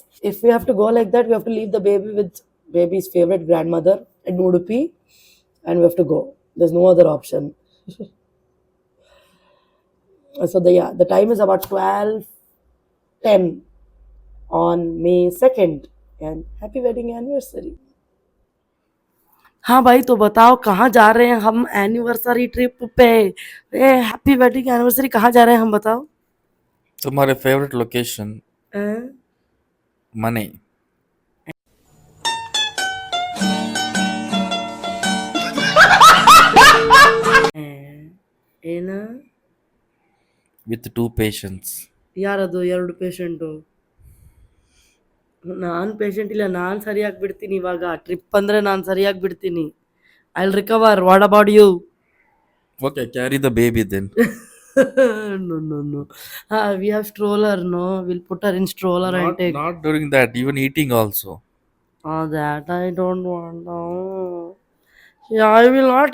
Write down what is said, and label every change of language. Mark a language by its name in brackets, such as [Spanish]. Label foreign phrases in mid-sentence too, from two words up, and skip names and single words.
[English] If we have to go like that, we have to leave the baby with baby's favorite grandmother at Udupi and we have to go. There's no other option. So the time is about 12:10 on May 2nd and happy wedding anniversary. [Hindi] हाँ भाई, तो बताओ कहाँ जा रहे हैं हम [English] anniversary trip [Hindi] पे? [English] happy wedding anniversary [Hindi] कहाँ जा रहे हैं हम बताओ? तुम्हारे [English] favourite location [Hindi] मनी [Kannada] ಏನ [English] with 2 patients. [Kannada] ಯಾರದು 2 ಪೇಷಂಟು? ನಾನು ಪೇಷಂಟ್ ಇಲ್ಲ, ನಾನು ಸರಿಯಾಗಿ ಬಿಡ್ತೀನಿ. ಇವಾಗ ಟ್ರಿಪ್ ಅಂದರೆ ನಾನು ಸರಿಯಾಗಿ ಬಿಡ್ತೀನಿ. [English] I will recover. what about you? okay, carry the baby then. No. We have stroller, no? We'll put her in stroller and take. Not during that, even eating also. That I don't want. No. Yeah, I will not.